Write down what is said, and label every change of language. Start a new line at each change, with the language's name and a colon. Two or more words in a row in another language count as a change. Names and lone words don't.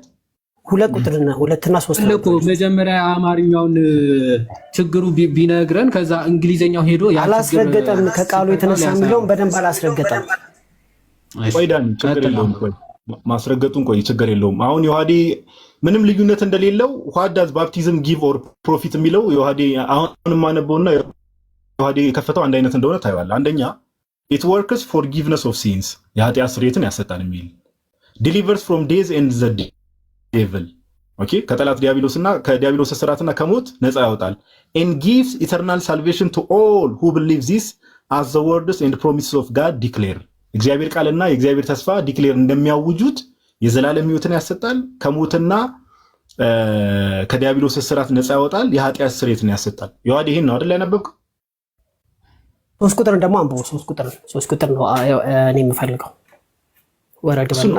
Amharic: ሁለትና ሶስት እኮ መጀመሪያ አማርኛውን ችግሩ ቢነግረን ከዛ እንግሊዝኛው ሄዶ አላስረገጠም። ከቃሉ የተነሳ የሚለውን በደንብ አላስረገጠም። ቆይ ዳኒ ችግር የለውም ቆይ ማስረገጡን ቆይ ችግር የለውም። አሁን ዮሐዴ ምንም ልዩነት እንደሌለው
English: what does baptism give or profit
Amharic: የሚለው ዮሐዴ አሁን ማነበውና ዮሐዴ የከፈተው አንድ አይነት እንደሆነ ታይዋለህ። አንደኛ
English: it works forgiveness of sins
Amharic: የኃጢአት ስርየትን ያሰጣል የሚል
English: delivers from days and the devil
Amharic: ኦኬ ከጠላት ዲያብሎስና ከዲያብሎስ እስራትና ከሞት ነፃ ያወጣል
English: and gives eternal salvation to all who believe this as the words and promises of God declare
Amharic: እግዚአብሔር ቃልና የእግዚአብሔር ተስፋ ዲክሌር እንደሚያውጁት የዘላለም ሕይወትን ያሰጣል፣ ከሞትና ከዲያብሎስ እስራት ነፃ ያወጣል፣ የኃጢአት ስርየትን ያሰጣል። ዮሐዴ ይሄን ነው አይደል ያነበብከው? ሶስት ቁጥር ደግሞ አንብቦ ሶስት ቁጥር ነው እኔ የምፈልገው። ወረድ በልና